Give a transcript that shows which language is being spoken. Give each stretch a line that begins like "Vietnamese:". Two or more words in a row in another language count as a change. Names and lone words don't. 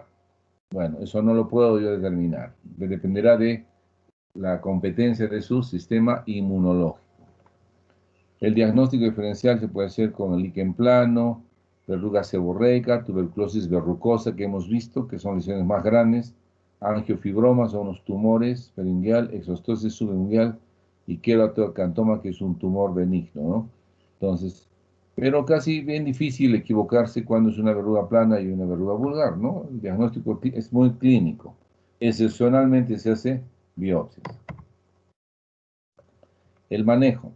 Spanish: Bueno, eso no lo puedo yo determinar. Dependerá de la competencia de su sistema inmunológico. El diagnóstico diferencial se puede hacer con el líquen plano, verruga seborreica, tuberculosis verrucosa que hemos visto, que son lesiones más grandes, angiofibromas son unos tumores peringueal, exostosis subungueal y queratoacantoma, que es un tumor benigno, ¿no? Entonces, pero casi bien difícil equivocarse cuando es una verruga plana y una verruga vulgar, ¿no? El diagnóstico es muy clínico. Excepcionalmente se hace biopsias. El manejo.